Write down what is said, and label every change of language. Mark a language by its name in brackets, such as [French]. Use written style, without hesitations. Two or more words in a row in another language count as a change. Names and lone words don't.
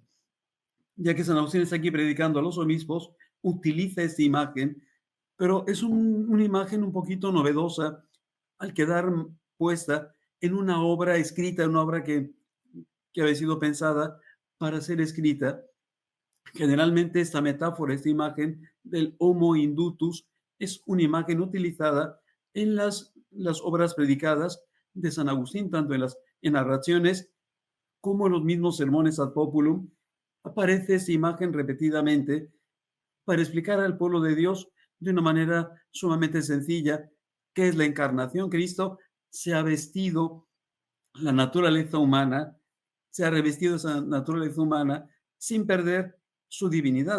[Spanish] Ya que San Agustín está aquí predicando a los obispos, utiliza esta imagen, pero es una imagen un poquito novedosa al quedar puesta en una obra escrita, una obra que había sido pensada para ser escrita. Generalmente esta metáfora, esta imagen del [Latin] homo indutus, [Spanish] es una imagen utilizada en las obras predicadas de San Agustín, tanto en narraciones como en los mismos sermones [Latin] ad populum. [Spanish] Aparece esta imagen repetidamente para explicar al pueblo de Dios de una manera sumamente sencilla qué es la encarnación. Cristo se ha vestido la naturaleza humana, se ha revestido esa naturaleza humana sin perder su divinidad.